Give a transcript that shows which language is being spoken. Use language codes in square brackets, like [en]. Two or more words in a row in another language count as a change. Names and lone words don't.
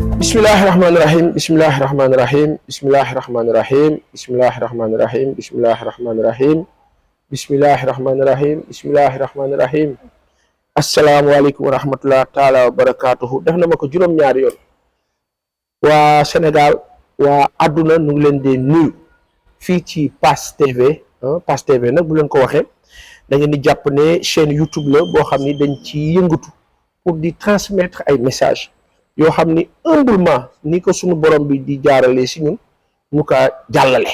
[ar] بسم الله الرحمن الرحيم. بسم الله الرحمن الرحيم. بسم الله الرحمن الرحيم. بسم الله الرحمن الرحيم. بسم الله الرحمن الرحيم. بسم الله الرحمن الرحيم. بسم الله الرحمن الرحيم. السلام عليكم ورحمة الله تعالى وبركاته. [wo] Def na ma ko juróom-ñaari yoon. Waa Sénégal, waa àdduna nu ngi leen di nuyu fii ci Pass TV. Pass TV nag bu leen ko waxee da ngeen di jàpp ne chaîne YouTube la boo xam ni dañ ci yëngatu pour di transmettre ay messages yoo xam ni humblement ni ko sunu borom bi di jaarale si ñun ñu ko jàllale.